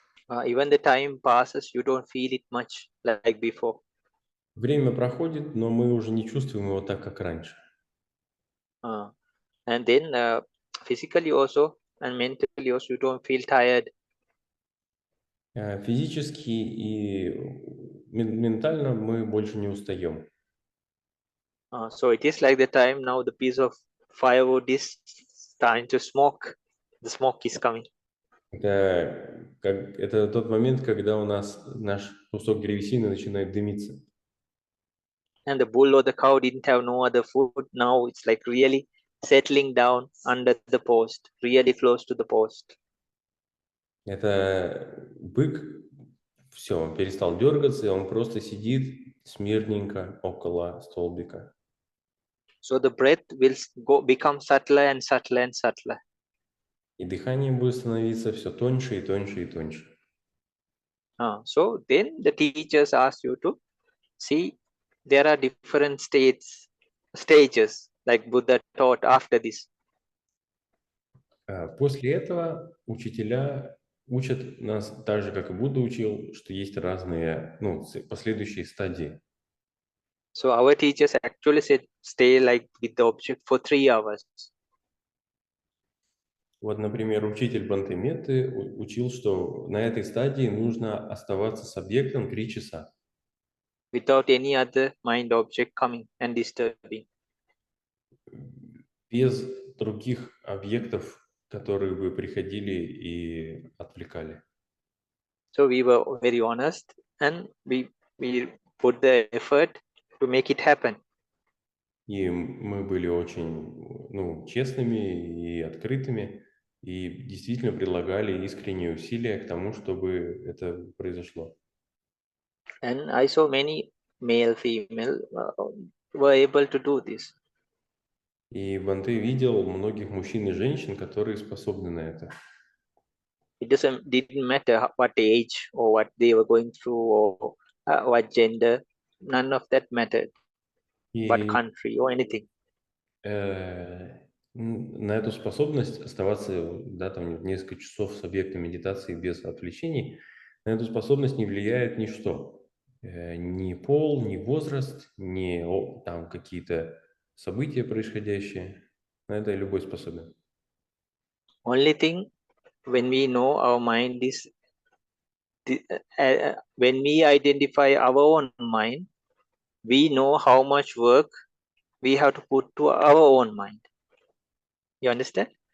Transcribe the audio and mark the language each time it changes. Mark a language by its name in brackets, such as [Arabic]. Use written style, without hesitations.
[English] Even the time passes, you don't feel it much like before. [Russian] Время проходит, но мы уже не чувствуем его так, как раньше. [English] And then physically also and mentally also you don't feel tired. [Russian] Физически и ментально мы больше не устаем. [English] So it is like the time now the piece of firewood is starting to smoke. The smoke is coming. [Russian] Это тот момент, когда у нас наш кусок древесины начинает дымиться. [English] And the bull or the cow didn't have no other food. Now it's like really settling down under the post, really close to the post. [Russian] Это бык, все, он перестал дергаться, и он просто сидит смирненько около столбика. [English] So the breath will become subtler and subtler and subtler. [Russian] И дыхание будет становиться все тоньше и тоньше и тоньше. [English] So then the teachers ask you to see there are different stages like Buddha taught after this. [Russian] После этого учителя учат нас, так же, как и Будда учил, что есть разные, последующие стадии. [English] So our teachers actually said stay like with the object for 3 hours. [Russian] Вот, например, учитель бханте Метты учил, что на этой стадии нужно оставаться с объектом 3 часа. [English] Without any other mind object coming and disturbing. [Russian] Без других объектов, которые бы приходили и отвлекали. [English] So we were very honest and we put the effort to make it happen. [Russian] И мы были очень, честными и открытыми, и действительно прилагали искренние усилия к тому, чтобы это произошло. [English] And I saw many male, female were able to do this. [Russian] И бханте видел многих мужчин и женщин, которые способны на это. [English] It didn't matter what age or what they were going through or what gender. None of that mattered. What country or anything. [Russian] На эту способность оставаться, там несколько часов с объектом медитации без отвлечений, на эту способность не влияет ничто. Ни пол, ни возраст, ни там какие-то события происходящие. На это любой способен. [English] Only thing, when we know our mind is, when we identify our own mind, we know how much work we have to put to our own mind. You understand?